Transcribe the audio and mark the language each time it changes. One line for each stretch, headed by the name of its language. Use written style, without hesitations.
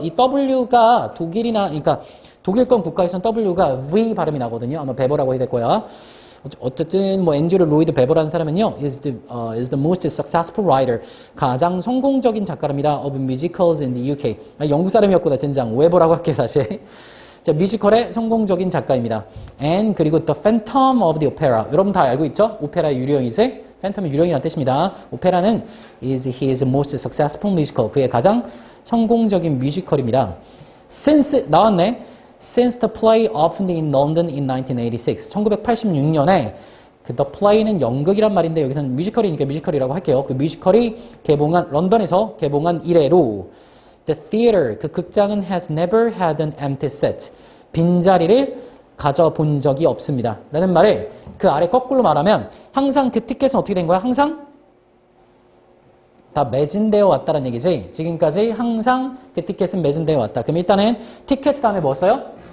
Korean: 이 W가 독일이나, 그러니까 독일권 국가에선 W가 V 발음이 나거든요. 아마 베버라고 해야 될 거야. 어쨌든 뭐 앤드류 로이드 베버라는 사람은요
English: is the most successful writer,
Korean: 가장 성공적인 작가랍니다.
English: of musicals in the UK.
Korean: 영국 사람이었구나. 젠장. 웨버라고 할게요. 다시. 자, 뮤지컬의 성공적인 작가입니다.
English: and
Korean: 그리고
English: the Phantom of the Opera.
Korean: 여러분 다 알고 있죠? 오페라의 유령이지. 팬텀이 유령이라는 뜻입니다. 오페라는
English: is his most successful musical.
Korean: 그의 가장 성공적인 뮤지컬입니다. since 나왔네.
English: Since the play opened in London in 1986.
Korean: 1986년에 그 The Play는 연극이란 말인데 여기서는 뮤지컬이니까 뮤지컬이라고 할게요. 그 뮤지컬이 런던에서 개봉한 이래로 The theater, 그 극장은
English: has never had an empty set.
Korean: 빈자리를 가져본 적이 없습니다. 라는 말을 그 아래 거꾸로 말하면 항상 그 티켓은 어떻게 된 거야? 항상 다 매진되어 왔다는 얘기지. 지금까지 항상 그 티켓은 매진되어 왔다. 그럼 일단은 티켓 다음에 뭐 써요?